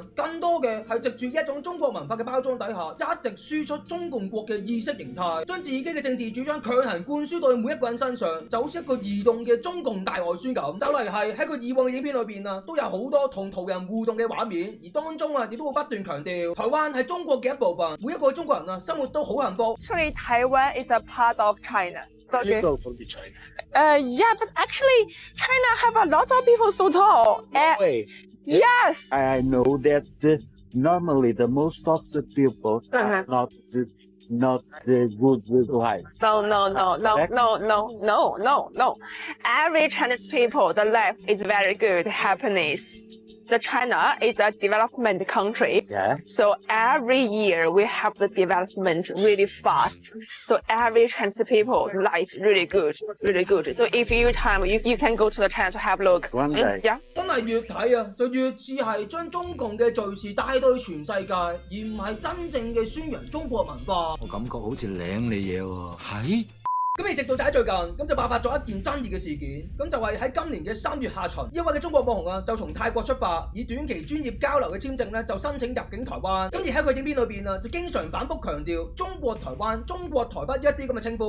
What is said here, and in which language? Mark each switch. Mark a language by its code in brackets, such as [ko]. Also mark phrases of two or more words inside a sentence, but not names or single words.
[yue] 更多嘅係藉住一種中國文化嘅包裝底下，一直輸出中共國嘅意識形態，將自己嘅政治主張強行灌輸到每一個人身上，就好似一個移動嘅中共大外宣咁。就嚟係喺佢以往嘅影片裏邊啊，都有好多同途人互動嘅畫面，而當中啊亦都會不斷強調台灣係中國嘅一部分，每一個中國人啊生活都好幸福。 [en] Actually, Taiwan is a part of China. You go from China. Yeah, but actually, China have a lot of people so tall. Wait. Yes. I know that normally the most of the people are not the good life. No. Every Chinese people, the life is very good, happiness. The China is a development country. Yeah. So every year we have the development really fast. So every Chinese people life really good. So if you time, you can go to the China to have a look. One day. Yeah. [yue] 真係越睇啊，就越似係將中共嘅敘事帶到去全世界，而唔係真正嘅宣揚中國文化。我感覺好似領你嘢喎，係？咁而直到就喺最近，咁就爆發咗一件爭議嘅事件，咁就係喺今年嘅3月下旬，一位嘅中國網紅啊，就從泰國出發，以短期專業交流嘅簽證咧，就申請入境台灣。咁而喺佢影片裏邊啊，就經常反覆強調中國台灣、中國台北一啲咁嘅稱呼。